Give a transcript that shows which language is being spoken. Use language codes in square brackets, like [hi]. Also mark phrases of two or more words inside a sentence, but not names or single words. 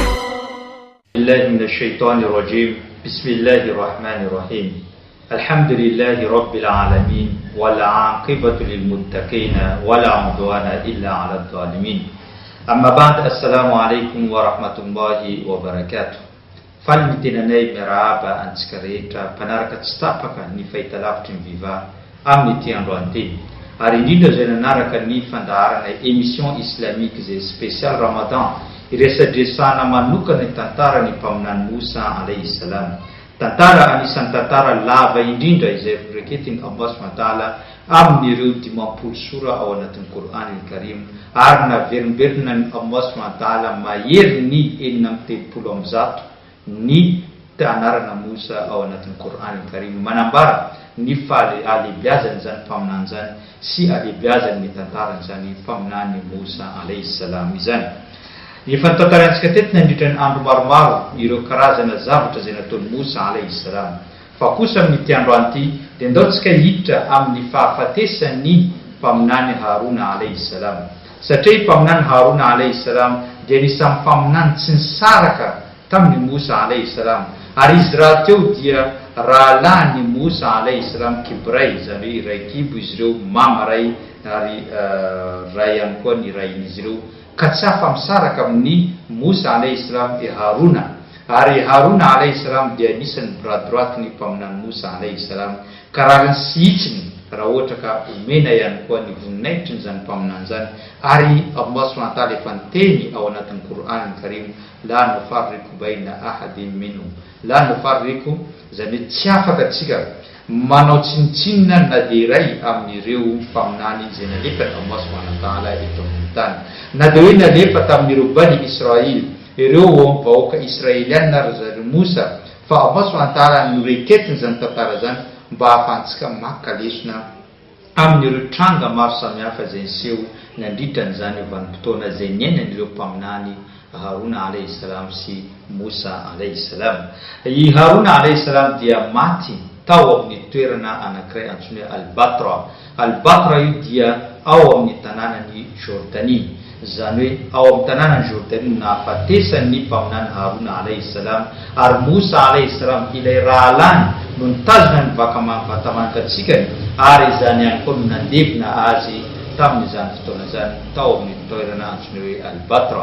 [ar] بالله من الشيطان الرجيم. بسم الله الرحمن الرحيم. الحمد لله رب العالمين والعاقبة للمتقين ولا عدوان إلا على الظالمين. أما بعد، السلام عليكم ورحمة الله وبركاته. [mg] Falmitinanay miarahaba antsika rehetra mpanaraka tsy tapaka ny fahitalavitra ny viva amin'ny ity androany ity, ary indrindra izay nanaraka ny fandaharana [fr] émission islamique [mg] izay spécial Ramadan, iresadresana manokana ny tantara ny mpaminany Moussa [ar] عليه السلام. [mg] Tantara anisan'ny tantara lava indrindra izay reketiny Allah [ar] سبحانه وتعالى [mg] amin'ireo 50 sura ao anatin'ny Qur'an al-Karim, ary naverimberina ny Allah [ar] سبحانه وتعالى [mg] mahery ny 730 ny tanarana Moussa ao anatin'ny Qur'an al-Karim, manambara ny alebiazany zany mpaminany zany sy alebiazany ny tantarany zany mpaminany Moussa [ar] عليه السلام [mg] izany. Efa tantarantsika teto nandritra ny andro maromaro ireo karazana zavatra izay nataony Moussa [ar] عليه السلام, [mg] fa kosa amin'ity androany ity dia ndaontsika hiditra amin'ny fahafatesany mpaminany Haruna [ar] عليه السلام, [mg] satria mpaminany Haruna [ar] عليه السلام [mg] dia nisan'ny mpaminany tsy nisaraka tamin'ny Moussa [ar] عليه السلام, [mg] ary izy raha teo dia rahalahiny Moussa [ar] عليه السلام [mg] kibray, izany hoe iray kibo izy ireo, mama ray ary ray ihany koa ny rain'izy ireo, ka tsy afa-misaraka amin'ny Moussa [ar] عليه السلام [mg] e Haruna. Ary Haruna [ar] عليه السلام [mg] dia anisan'ny [fr] bras droite [mg] ny mpaminany Moussa [ar] عليه السلام, [mg] ka raha sy hitsiny raha ohatra ka omena ihany koa ny voninahitry ny zany mpaminany zany. Ary Allah [ar] سبحانه وتعالى [mg] efa niteny ao anatin'ny Qur'an al-Karim, [ar] لا نفرق بين أحد منهم، لا نفرق, [mg] izany hoe tsy afaka atsika manao tsinitsinina na dia iray amin'ireo mpaminany izay nalefa Allah [ar] سبحانه وتعالى [mg] eto amin'ny tany, na dia hoe nalefa tamin'ireo Bani Israil, ireo vahoaka Israeliana ary zareo Moussa, fa Allah [ar] سبحانه وتعالى [mg] noreketiny zany tantara zany mba hahafahantsika makalesona amin'ireo tranga maro samihafa izay niseho nandritrany zany vanim-potoana izay niainan'ireo mpaminany Haruna [ar] عليه السلام [mg] sy Moussa [ar] عليه السلام. [mg] I Haruna [ar] عليه السلام [mg] dia maty tao amin'ny toerana anankiray antsoina hoe Al-Batra. Al-Batra io dia ao amin'ny tanànan'ny Jordanie, izany hoe ao amin'ny tanànan'ny Jordanie nahafatesany mpaminany Haruna [ar] عليه السلام, [mg] ary Moussa [ar] عليه السلام [mg] ilay rahalany no nitazona ny vatamantatsikany, ary izany ihany koa no nandevina azy tamin'izany fotoana zany tao amin'ny toerana antsoina hoe Al-Batra.